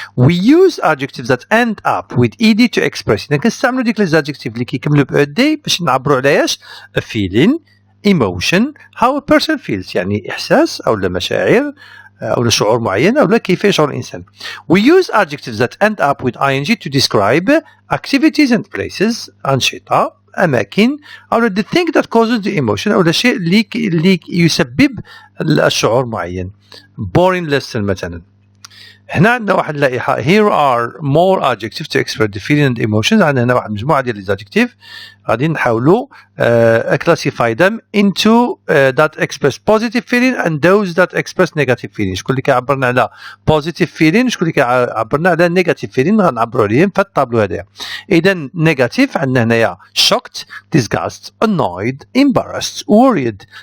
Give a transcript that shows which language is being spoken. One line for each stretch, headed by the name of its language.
English: We use adjectives that end up with ed to express.
Arabic: إذا كنستعملوا ديك لي adjectives اللي كيكملوا ب ed باش نعبروا على ايش؟ a feeling, emotion, how a person feels يعني إحساس أو مشاعر أو شعور معين أو كيف يشعر الإنسان.
English: We use adjectives that end up with ing to describe activities and places أنشطة أماكن أو the thing that causes the emotion أو الشيء اللي يسبب الشعور معين. boring lesson مثلا.
Arabic: هنا عندنا واحد اللائحة.
English: Here are more adjectives to express the feeling and emotions. عندنا هنا واحد مجموعة ديال les adjectives غادي نحاولوا classify them into that express positive feeling and those that express negative feeling.
Arabic: شكون اللي كيعبرنا على positive feeling شكون اللي كيعبرنا على negative feeling غنعبروا عليهم في الطابلو هذايا. إذا negative عندنا هنايا shocked, disgust, annoyed, embarrassed, worried.